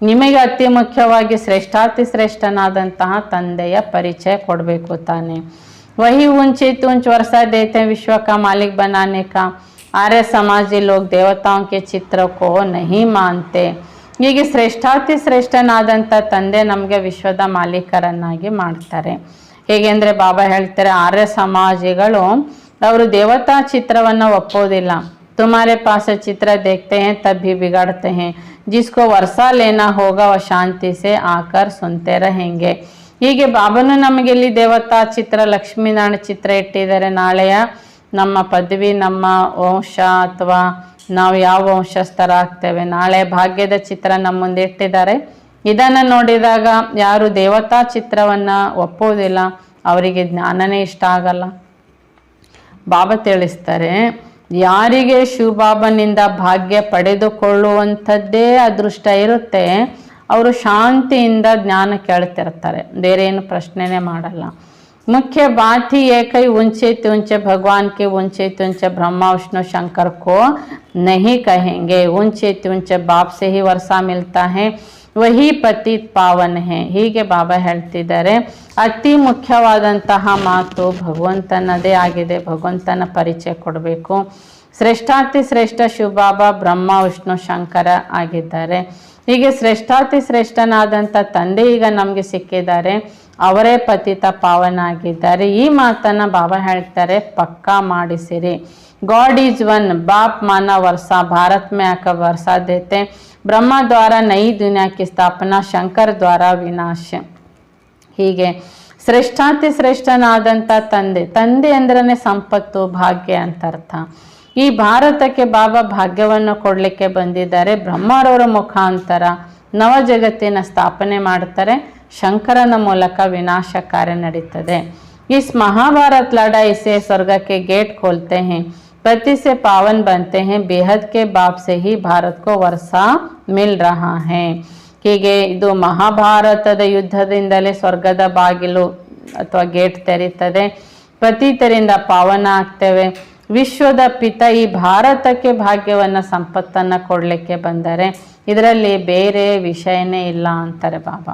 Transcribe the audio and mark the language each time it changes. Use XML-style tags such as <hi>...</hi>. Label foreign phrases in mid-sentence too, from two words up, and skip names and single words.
<kn>ನಿಮಗೆ ಅತಿ ಮುಖ್ಯವಾಗಿ ಶ್ರೇಷ್ಠಾತಿ ಶ್ರೇಷ್ಠನಾದಂತಹ ತಂದೆಯ ಪರಿಚಯ ಕೊಡಬೇಕು ತಾನೆ.</kn> <hi>वही ऊंचे ऊंच वर्षा देते हैं विश्व का मालिक बनाने का. आर्य समाजी लोग देवताओं के चित्र को नहीं मानते.</hi> <kn>ಹೀಗೆ ಶ್ರೇಷ್ಠಾತಿ ಶ್ರೇಷ್ಠನಾದಂಥ ತಂದೆ ನಮಗೆ ವಿಶ್ವದ ಮಾಲೀಕರನ್ನಾಗಿ ಮಾಡ್ತಾರೆ. ಹೇಗೆ ಅಂದರೆ ಬಾಬಾ ಹೇಳ್ತಾರೆ, ಆರ್ಯ ಸಮಾಜಿಗಳು ಅವರು ದೇವತಾ ಚಿತ್ರವನ್ನು ಒಪ್ಪೋದಿಲ್ಲ.</kn> <hi>तुम्हारे पास चित्र देखते हैं तब भी बिगाड़ते हैं. जिसको वर्षा लेना होगा वह शांति से आकर सुनते रहेंगे.</hi> <kn>ಹೀಗೆ ಬಾಬನು ನಮಗೆ ಇಲ್ಲಿ ದೇವತಾ ಚಿತ್ರ, ಲಕ್ಷ್ಮೀನಾರಾಯಣ ಚಿತ್ರ ಇಟ್ಟಿದ್ದಾರೆ. ನಾಳೆಯ ನಮ್ಮ ಪದವಿ, ನಮ್ಮ ವಂಶ ಅಥವಾ ನಾವು ಯಾವ ವಂಶಸ್ಥರಾಗ್ತೇವೆ, ನಾಳೆ ಭಾಗ್ಯದ ಚಿತ್ರ ನಮ್ಮ ಮುಂದೆ ಇಟ್ಟಿದ್ದಾರೆ. ಇದನ್ನು ನೋಡಿದಾಗ ಯಾರು ದೇವತಾ ಚಿತ್ರವನ್ನು ಒಪ್ಪೋದಿಲ್ಲ ಅವರಿಗೆ ಜ್ಞಾನನೇ ಇಷ್ಟ ಆಗಲ್ಲ. ಬಾಬಾ ತಿಳಿಸ್ತಾರೆ, ಯಾರಿಗೆ ಶಿವಬಾಬನಿಂದ ಭಾಗ್ಯ ಪಡೆದುಕೊಳ್ಳುವಂಥದ್ದೇ ಅದೃಷ್ಟ ಇರುತ್ತೆ ಅವರು ಶಾಂತಿಯಿಂದ ಜ್ಞಾನ ಕೇಳ್ತಿರ್ತಾರೆ, ಬೇರೆ ಏನು ಪ್ರಶ್ನೆನೇ ಮಾಡಲ್ಲ.</kn> <hi>मुख्य बात ही एक ही ऊंचे ऊंचे भगवान के ऊंचे ऊंचे ब्रह्मा विष्णु शंकर को नहीं कहेंगे. ऊंचे ऊंचे बाप से ही वर्षा मिलता है, वही पतित पावन है.</hi> <kn>ಹೀಗೆ ಬಾಬಾ ಹೇಳ್ತಿದ್ದಾರೆ, ಅತಿ ಮುಖ್ಯವಾದಂತಹ ಮಾತು ಭಗವಂತನದೇ ಆಗಿದೆ. ಭಗವಂತನ ಪರಿಚಯ ಕೊಡಬೇಕು. ಶ್ರೇಷ್ಠಾತಿ ಶ್ರೇಷ್ಠ ಶಿವಬಾಬಾ ಬ್ರಹ್ಮ ವಿಷ್ಣು ಶಂಕರ ಆಗಿದ್ದಾರೆ. ಹೀಗೆ ಶ್ರೇಷ್ಠಾತಿ ಶ್ರೇಷ್ಠನಾದಂಥ ತಂದೆ ಈಗ ನಮಗೆ ಸಿಕ್ಕಿದ್ದಾರೆ, ಅವರೇ ಪತಿತ ಪಾವನ ಆಗಿದ್ದಾರೆ. ಈ ಮಾತನ್ನು ಬಾಬಾ ಹೇಳ್ತಾರೆ, ಪಕ್ಕಾ ಮಾಡಿಸಿರಿ.</kn> <en>God is one,</en> <hi>बाप माना वर्षा, भारत में आकर वर्षा देते. ब्रह्मा द्वारा नई दुनिया की स्थापना, शंकर द्वारा विनाश.</hi> <kn>ಹೀಗೆ ಶ್ರೇಷ್ಠಾತಿ ಶ್ರೇಷ್ಠನಾದಂಥ ತಂದೆ ಅಂದ್ರೆ ಸಂಪತ್ತು, ಭಾಗ್ಯ ಅಂತ ಅರ್ಥ. ಈ ಭಾರತಕ್ಕೆ ಬಾಬಾ ಭಾಗ್ಯವನ್ನು ಕೊಡಲಿಕ್ಕೆ ಬಂದಿದ್ದಾರೆ. ಬ್ರಹ್ಮರವರ ಮುಖಾಂತರ ನವ ಜಗತ್ತಿನ ಸ್ಥಾಪನೆ ಮಾಡ್ತಾರೆ. ಶಂಕರನ ಮೂಲಕ ವಿನಾಶ ಕಾರ್ಯ ನಡೀತದೆ.</kn> <hi>इस महाभारत लड़ाई से स्वर्ग के गेट खोलते हैं, पति से पावन बनते हैं. बेहद के बाप से ही भारत को वर्षा मिल रहा है.</hi> <kn>ಹೀಗೆ ಇದು ಮಹಾಭಾರತದ ಯುದ್ಧದಿಂದಲೇ ಸ್ವರ್ಗದ ಬಾಗಿಲು ಅಥವಾ ಗೇಟ್ ತೆರೀತದೆ. ಪತಿತರಿಂದ ಪಾವನ ಆಗ್ತೇವೆ. ವಿಶ್ವದ ಪಿತ ಈ ಭಾರತಕ್ಕೆ ಭಾಗ್ಯವನ್ನು ಸಂಪತ್ತನ್ನು ಕೊಡಲಿಕ್ಕೆ ಬಂದರೆ ಇದರಲ್ಲಿ ಬೇರೆ ವಿಷಯನೇ ಇಲ್ಲ ಅಂತಾರೆ ಬಾಬಾ.</kn>